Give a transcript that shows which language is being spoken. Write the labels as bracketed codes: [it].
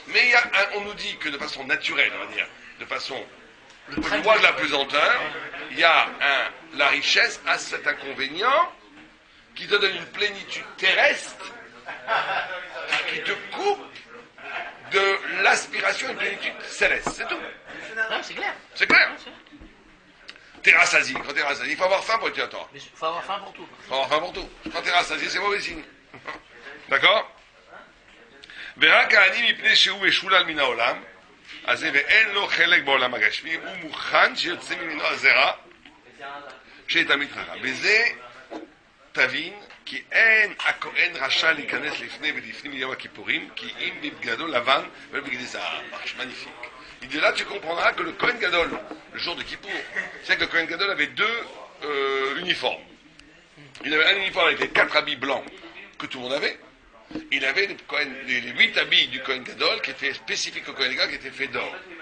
[fr] Mais on nous dit que de façon naturelle, on va dire, de façon loi de la pesanteur, la richesse a cet inconvénient qui te donne une plénitude terrestre qui te coupe de l'aspiration à une plénitude céleste. C'est tout. Non, c'est clair. C'est clair. T'es rassasié. Quand t'es rassasié, il faut avoir faim pour être Torah. Il faut avoir faim pour tout. Il faut avoir faim pour tout. Quand t'es rassasié, c'est mauvais signe. D'accord? [he] ורק העני מפני שהוא משולל מן העולם, אז ואין לו חלק בעולם הגשמי, הוא מוכן שיוצא ממנו הזרע של תלמיד חכם. וזה תבין כי אין הכהן רשאי להיכנס לפני ולפנים מיום הכיפורים, כי אם בבגדו לבן ובבגדי זהב. [fr] C'est magnifique. Il dit là tu comprendras que le Kohen Gadol, le jour de Kippour, c'est que le Kohen Gadol avait deux uniformes. Il avait un uniforme avec les 4 habits blancs que tout le monde avait. Il avait les 8 habits du Kohen Gadol qui étaient spécifiques au Kohen Gadol, qui étaient faits d'or.